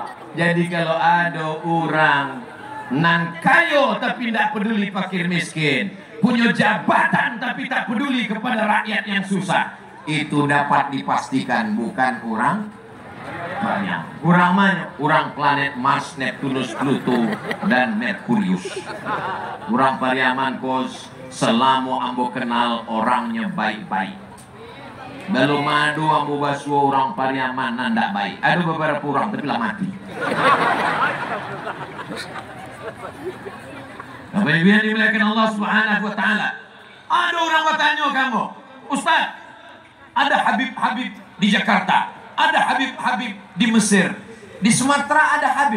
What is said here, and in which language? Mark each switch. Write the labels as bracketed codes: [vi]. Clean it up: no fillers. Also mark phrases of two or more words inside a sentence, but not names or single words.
[id] Jadi kalau ada orang nan kayo tapi tidak peduli fakir miskin, punya jabatan tapi tak peduli kepada rakyat yang susah, itu dapat dipastikan bukan orang banyak. Orang mana? Orang planet Mars, Neptunus, Pluto, dan Merkurius. [min] Orang Pariaman kos selama ambo kenal orangnya baik-baik. Belum ada ambo basuh orang Pariaman ndak baik. [id] Ada beberapa orang tapi lah mati. Bapak Ibu yang dimuliakan Allah [ar] سبحانه وتعالى, [id] ada orang bertanya kamu, Ustaz, ada Habib-Habib di Jakarta, ada Habib-Habib di Mesir, di Sumatera ada Habib.